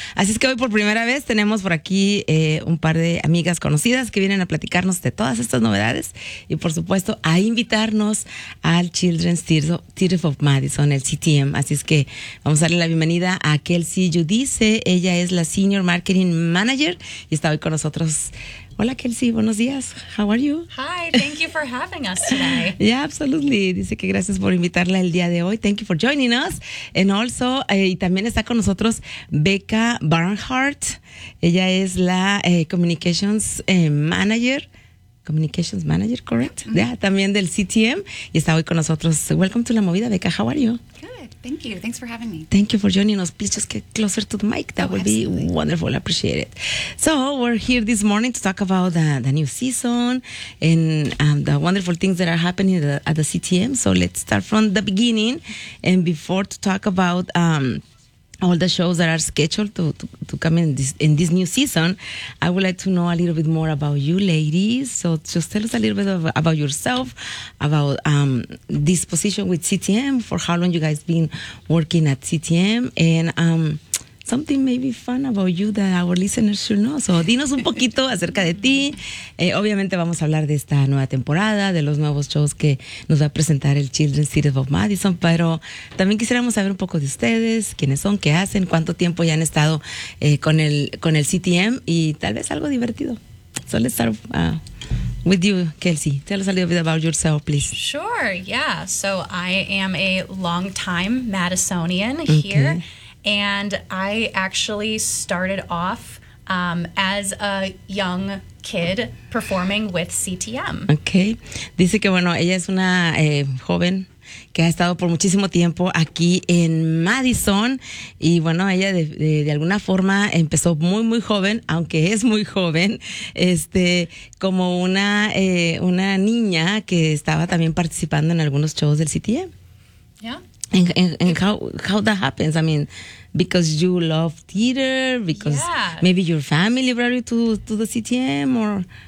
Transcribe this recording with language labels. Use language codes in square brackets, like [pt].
[es] Así es que hoy por primera vez tenemos por aquí un par de amigas conocidas que vienen a platicarnos de todas estas novedades. Y por supuesto, a invitarnos al Children's Theater of Madison, el CTM. Así es que vamos a darle la bienvenida a Kelsey Giudice. Ella es la Senior Marketing Manager y está hoy con nosotros. Hola, Kelsey, buenos días. [en] How are you? Hi, thank you for having us today. Yeah, absolutely. [es] Dice que gracias por invitarla el día de hoy. [en] Thank you for joining us. And also, [es] y también está con nosotros Becca Barnhart. Ella es la Communications Manager. [en] Communications Manager, correct? Mm-hmm. [es] Yeah, también del CTM, y está hoy con nosotros. [en] Welcome to La Movida, Becca. How are you? Good, thank you. Thanks for having me. Thank you for joining us. Please just get closer to the mic. That would be wonderful. I appreciate it. So we're here this morning to talk about the new season and the wonderful things that are happening at the CTM. So let's start from the beginning and before to talk about all the shows that are scheduled to come in this new season. I would like to know a little bit more about you ladies. So just tell us a little bit about yourself, about this position with CTM, for how long you guys been working at CTM, and something maybe fun about you that our listeners should know. [es] So dinos un poquito acerca de ti. Obviamente vamos a hablar de esta nueva temporada, de los nuevos shows que nos va a presentar el Children's Theater of Madison, pero también quisiéramos saber un poco de ustedes, quiénes son, qué hacen, cuánto tiempo ya han estado con el CTM y tal vez algo divertido. [en] So let's start with you, Kelsey. Tell us a little bit about yourself, please. Sure, yeah. So I am a longtime Madisonian here. And I actually started off as a young kid performing with CTM. Okay. [es] Dice que, bueno, ella es una joven que ha estado por muchísimo tiempo aquí en Madison. Y bueno, ella de alguna forma empezó muy, muy joven, aunque es muy joven, como una niña que estaba también participando en algunos shows del CTM. [en] Yeah. And how that happens? I mean, because you love theater, because maybe your family brought you to the CTM